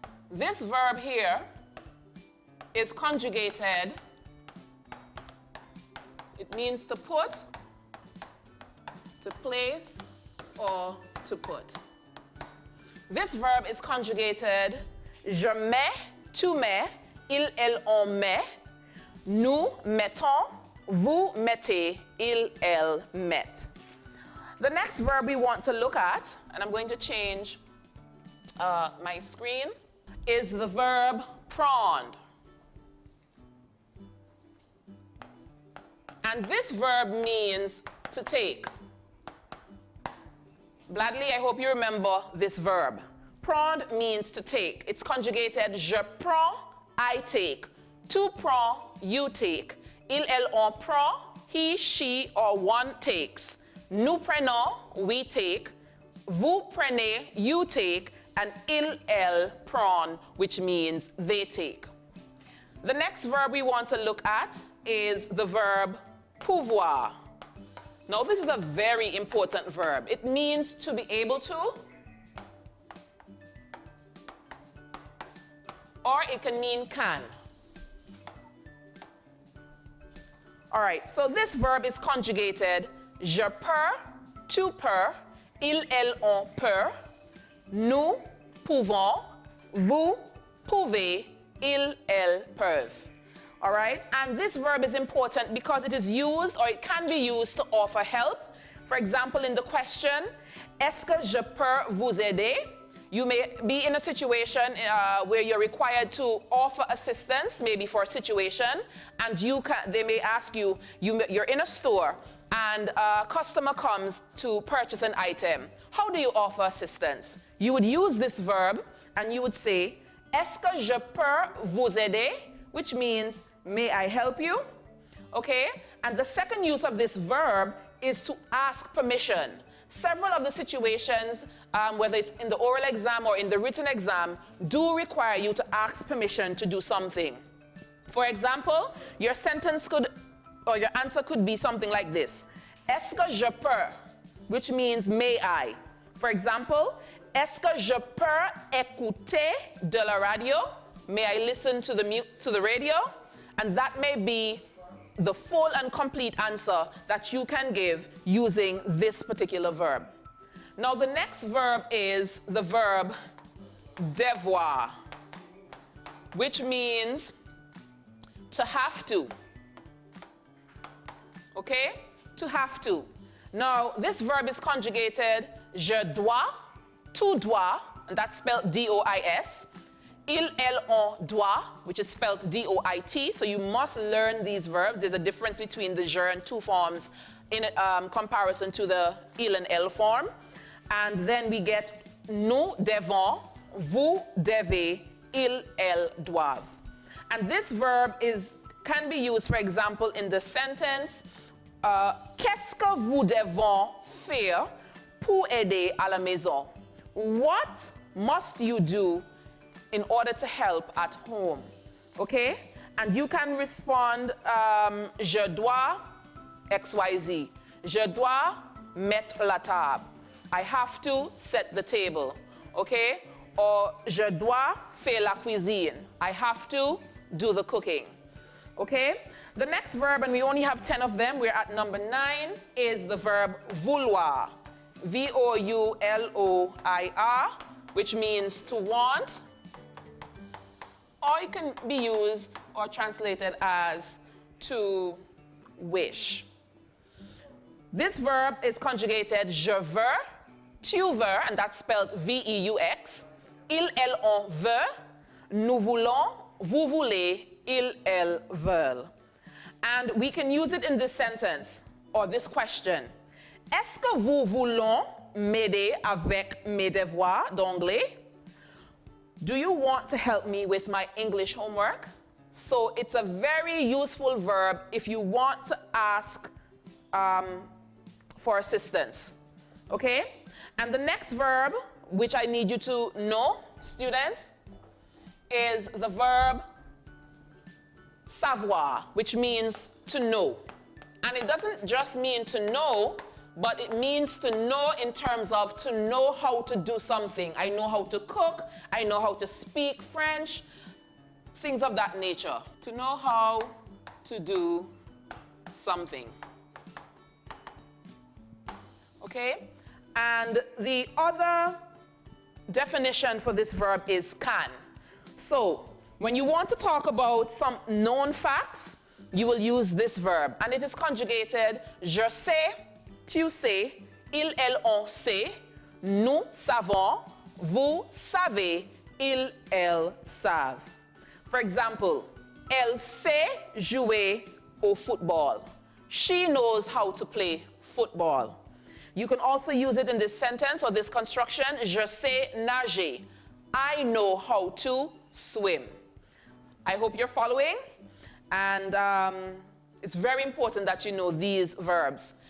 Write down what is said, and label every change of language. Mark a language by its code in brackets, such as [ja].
[en] This verb here is conjugated. It means to put, to place, or to put. This verb is conjugated. [fr] Je mets, tu mets, il, elle, on met, nous mettons, vous mettez, il, elle, met. [en] The next verb we want to look at, and I'm going to change my screen, is the verb prendre. And this verb means to take. Bladley, I hope you remember this verb. Prendre means to take. It's conjugated [fr] je prends, [en] I take. [fr] Tu prends, [en] you take. [fr] Il, elle, on prend, [en] he, she, or one takes. [fr] Nous prenons, [en] we take. [fr] Vous prenez, [en] you take. And [fr] il, elle, prend, [en] which means they take. The next verb we want to look at is the verb pouvoir. Now, this is a very important verb. It means to be able to, or it can mean can. All right, so this verb is conjugated [fr] je peux, tu peux, il, elle, on peut, nous pouvons, vous pouvez, ils, elles peuvent. [en] All right, and this verb is important because it is used, or it can be used to offer help. For example, in the question, [fr] est-ce que je peux vous aider? [en] You may be in a situation where you're required to offer assistance, maybe for a situation, and they may ask you, you're in a store, and a customer comes to purchase an item. How do you offer assistance? You would use this verb, and you would say, [fr] est-ce que je peux vous aider? [en] Which means, may I help you? Okay? And the second use of this verb is to ask permission. Several of the situations, whether it's in the oral exam or in the written exam, do require you to ask permission to do something. For example, your sentence could, or your answer could be something like this. [fr] Est-ce que je peux? [en] Which means may I. For example, [fr] est-ce que je peux écouter de la radio? [en] May I listen to the radio? And that may be the full and complete answer that you can give using this particular verb. Now the next verb is the verb devoir, which means to have to. Okay? To have to. Now this verb is conjugated [fr] je dois, tu dois, [en] and that's spelled D-O-I-S. [fr] Il, elle, on doit, [en] which is spelled D-O-I-T. So you must learn these verbs. There's a difference between the je and tu forms in comparison to the il and elle form. And then we get [fr] nous devons, vous devez, ils, elles doivent. [en] And this verb can be used, for example, in the sentence, [fr] qu'est-ce que vous devons faire pour aider à la maison? [en] What must you do in order to help at home? Okay? And you can respond, [fr] je dois XYZ. Je dois mettre la table. [en] I have to set the table. Okay? [fr] Or je dois faire la cuisine. [en] I have to do the cooking. Okay? The next verb, and we only have 10 of them, we're at number 9, is the verb vouloir. V-O-U-L-O-I-R, which means to want, or it can be used or translated as to wish. This verb is conjugated [fr] je veux, tu veux, [en] and that's spelled V-E-U-X. [fr] Il, elle, on veut. Nous voulons, vous voulez, ils, elles veulent. [en] And we can use it in this sentence or this question. [fr] Est-ce que vous voulez m'aider avec mes devoirs d'anglais? [en] Do you want to help me with my English homework? So it's a very useful verb if you want to ask for assistance. Okay? And the next verb, which I need you to know, students, is the verb savoir, which means to know. And it doesn't just mean to know, but it means to know in terms of to know how to do something. I know how to cook, I know how to speak French, things of that nature. To know how to do something. Okay? And the other definition for this verb is can. So, when you want to talk about some known facts, you will use this verb. And it is conjugated [fr] je sais, tu sais, il, elle, on sait, nous savons, vous savez, ils, elles savent. For example, elle sait jouer au football. [en] She knows how to play football. You can also use it in this sentence or this construction, [fr] je sais nager. [en] I know how to swim. I hope you're following. And it's very important that you know these verbs.